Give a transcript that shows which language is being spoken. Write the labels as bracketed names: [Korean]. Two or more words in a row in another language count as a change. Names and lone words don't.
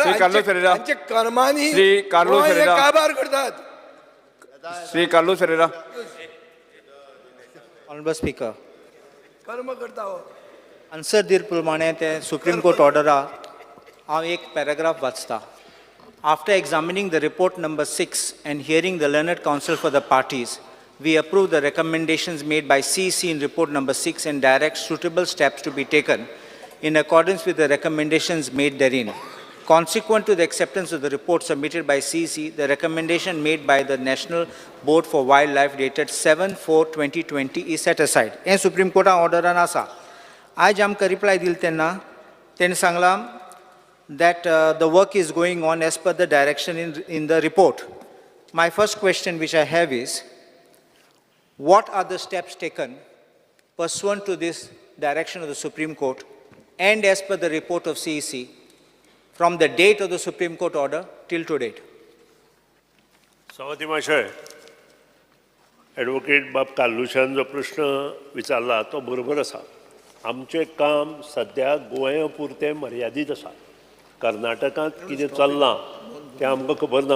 [Konkani] श्री कार्लोस फेरेरा. हांचे कर्मांनी श्री कार्लोस गोंय हे फेरेरा. काबार करतात. श्री कार्लोस फेरेरा. [English] Honorable Speaker, [Konkani] कर्म करता हो. आन्सर दिले प्रमाणे ते सुप्रीम कोर्ट ऑर्डरा हांव एक पॅराग्राफ वाचता. [English] After examining the report number 6 and hearing the learned counsel for the parties, we approve the recommendations made by CEC in report number 6 and direct suitable steps to be taken in accordance with the recommendations made therein. Consequent to the acceptance of the report submitted by CEC, the recommendation made by the National Board for Wildlife dated 7/4/2020 is set aside. [Konkani] हे सुप्रीम कोर्टान ऑर्डरान आसा. आज आमकां रिप्लाय दिली तेन्ना तेणें सांगलां [English] that the work is going on as per the direction in the report. My first question which I have is, what are the steps taken pursuant to this direction of the Supreme Court and as per the report of CEC from the date of the Supreme Court order till to date? [Konkani] सभापती महाशय, ॲडव्होकेट बाब काल्लुशान जो प्रश्न विचारला तो बरोबर आसा. आमचें काम सद्या गोंया पुरतें मर्यादीत आसा. कर्नाटकांत कितें चल्लां तें आमकां खबर ना.